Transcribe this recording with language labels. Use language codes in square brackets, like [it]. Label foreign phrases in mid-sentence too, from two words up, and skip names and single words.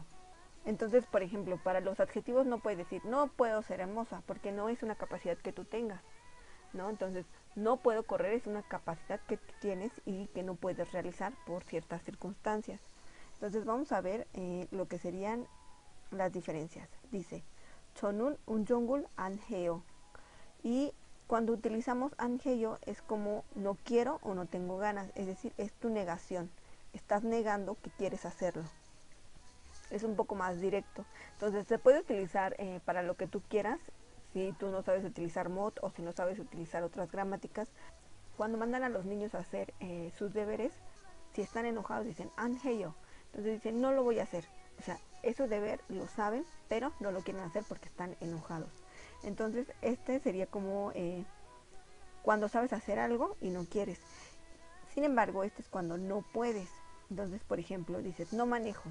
[es] Entonces, por ejemplo, para los adjetivos no puedes decir no puedo ser hermosa, porque no es una capacidad que tú tengas, ¿no? Entonces, no puedo correr es una capacidad que tú tienes y que no puedes realizar por ciertas circunstancias. Entonces, vamos a ver lo que serían las diferencias. Dice, [ko] 저는 운전을 안 해요. [es] Y cuando utilizamos [ko] 안 해요 [es] es como no quiero o no tengo ganas, es decir, es tu negación. Estás negando que quieres hacerlo. Es un poco más directo. Entonces se puede utilizar para lo que tú quieras. Si tú no sabes utilizar mod o si no sabes utilizar otras gramáticas, cuando mandan a los niños a hacer sus deberes, si están enojados dicen [ko] 안 해요. [es] Entonces dicen no lo voy a hacer. O sea, eso deber lo saben, pero no lo quieren hacer porque están enojados. Entonces este sería como cuando sabes hacer algo y no quieres. Sin embargo, este es cuando no puedes. Entonces, por ejemplo, dices, no manejo.